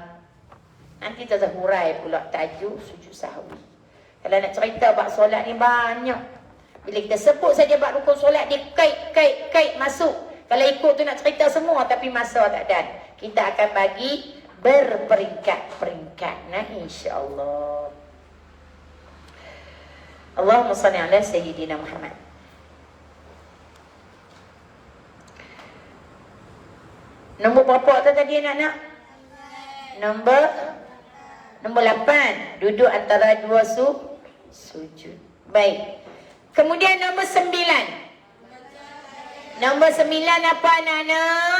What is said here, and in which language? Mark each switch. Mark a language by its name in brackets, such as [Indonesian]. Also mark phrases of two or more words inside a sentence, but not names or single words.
[Malay] Nanti kita hurai pula tajuk sujud sahwi. Kalau nak cerita bab solat ni banyak. Bila kita sebut saja bab rukun solat, dia kait masuk. Kalau ikut tu nak cerita semua, tapi masa tak ada. Kita akan bagi berperingkat-peringkat. Nah, insya-Allah. [Arabic] Allahumma salli ala Sayyidina Muhammad. [Malay] Nombor berapa tu tadi anak-anak? Nombor 8. Duduk antara 2 sujud. Baik. Kemudian nombor 9. Nombor 9 apa anak-anak?